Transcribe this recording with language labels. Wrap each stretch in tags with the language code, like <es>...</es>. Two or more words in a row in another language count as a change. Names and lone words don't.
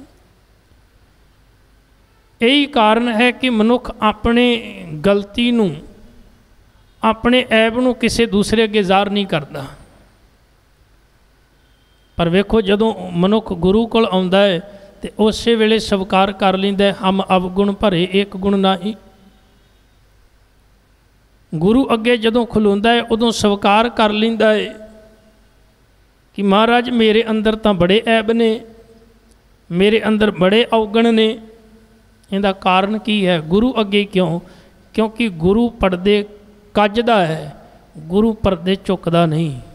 <hi>यही कारण है कि मनुख अपने गलती नूं, अपने ऐब नूं किसी दूसरे अगे ज़ाहिर नहीं करता।</hi> <pa>ਪਰ ਵੇਖੋ ਜਦੋਂ ਮਨੁਖ ਗੁਰੂ ਕੋਲ ਆਉਂਦਾ ਹੈ ਤੋ ਉਸ ਵੇਲੇ ਸਵੀਕਾਰ ਕਰ ਲੈਂਦਾ ਹੈ, ਹਮ ਅਵਗੁਣ ਭਰੇ ਏਕ ਗੁਣ ਨਾਹੀ। ਗੁਰੂ ਅਗੇ ਜਦੋਂ ਖਲੋਂਦਾ ਹੈ ਉਦੋਂ ਸਵੀਕਾਰ ਕਰ ਲੈਂਦਾ ਹੈ ਕਿ ਮਹਾਰਾਜ ਮੇਰੇ ਅੰਦਰ ਤੋ ਬੜੇ ਐਬ ਨੇ, ਮੇਰੇ ਅੰਦਰ ਬੜੇ ਅਵਗੁਣ ਨੇ। ਇਹਦਾ ਕਾਰਣ ਕੀ ਹੈ? ਗੁਰੂ ਅਗੇ ਕਿਉਂ? ਕਿਉਂਕਿ ਗੁਰੂ ਪਰਦੇ ਕਜਦਾ ਹੈ, ਗੁਰੂ ਪਰਦੇ ਚੁਕਦਾ ਨਹੀਂ।</pa>